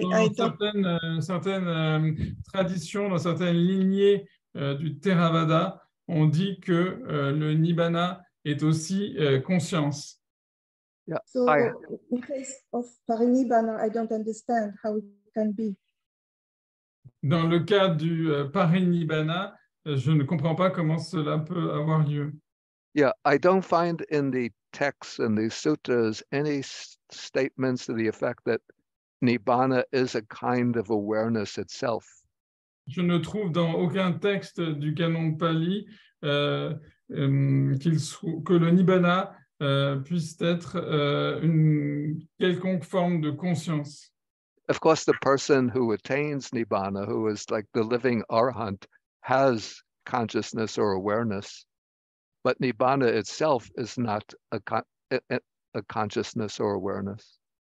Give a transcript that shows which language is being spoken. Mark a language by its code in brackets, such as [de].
[fr] dans certaines traditions, dans certaines lignées du Theravada, on dit que le Nibbana est aussi conscience. [en] Yeah, so in case of Parinibbana, I don't understand how it can be. [fr] Dans le cas du Parinibbana, je ne comprends pas comment cela peut avoir lieu. [en] Yeah, I don't find in the texts and the sutras any statements to the effect that Nibbana is a kind of awareness itself. [fr] Je ne trouve dans aucun texte du canon Pali que le Nibbana puisse être une quelconque forme de conscience. [en] Of course, the person who attains Nibbana, who is like the living arhat, has consciousness or awareness, but Nibbana itself is not a consciousness or awareness.